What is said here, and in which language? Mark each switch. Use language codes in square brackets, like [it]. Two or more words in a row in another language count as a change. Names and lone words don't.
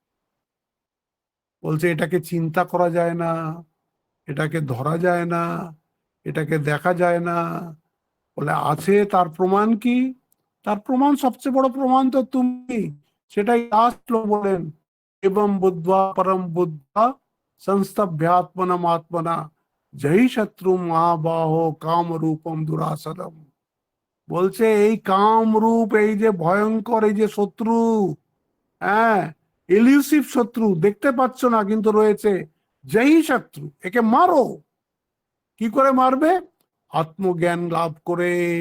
[bn] বলছে এটাকে চিন্তা করা যায় না, এটাকে ধরা যায় না, এটাকে দেখা যায় না। বলে আছে, তার প্রমাণ কি? তার প্রমাণ, সবচেয়ে বড় প্রমাণ তো তুমি। সেটাই আসলো বলেন [sa] एवं बुद्ध्वा परम बुद्ध्वा संस्तभ्यात्मनम आत्मना जही शत्रु महाबाहो काम रूपम दुरासदम। [bn] বলছে এই কাম রূপ, এই যে ভয়ঙ্কর, এই যে শত্রু, হ্যাঁ, এলিউসিভ শত্রু, দেখতে পাচ্ছ না কিন্তু রয়েছে, যেই শত্রু, একে মারো। কি করে মারবে? আত্মজ্ঞান লাভ করে।